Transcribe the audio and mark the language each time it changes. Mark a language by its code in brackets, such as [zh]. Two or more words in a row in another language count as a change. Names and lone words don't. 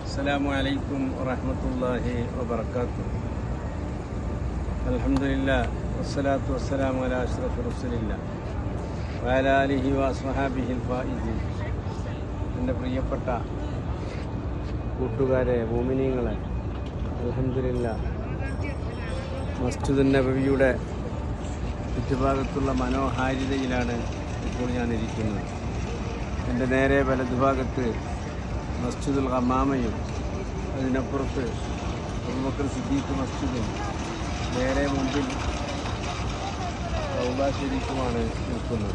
[ar] السلام عليكم ورحمة الله وبركاته. الحمد لله والصلاة والسلام على أشرف رسول الله وعلى آله وأصحابه الفائزين. [ml] എൻ്റെ പ്രിയപ്പെട്ട കൂട്ടുകാരെ, മുഅ്മിനീങ്ങളെ, അൽഹംദുലില്ലാഹ് മസ്ജിദുൻ നബവിയുടെ ചുറ്റുഭാഗത്തുള്ള മനോഹാരിതയിലാണ് ഇപ്പോൾ ഞാനിരിക്കുന്നത്. എൻ്റെ നേരെ വലതുഭാഗത്ത് മസ്ജിദുൽ ഹമാമയും അതിനപ്പുറത്ത് അബൂബക്കർ സിദ്ദീഖ് മസ്ജിദും നേരെ മുമ്പിൽ റൗള ശരീഫുമാണ് നിൽക്കുന്നത്.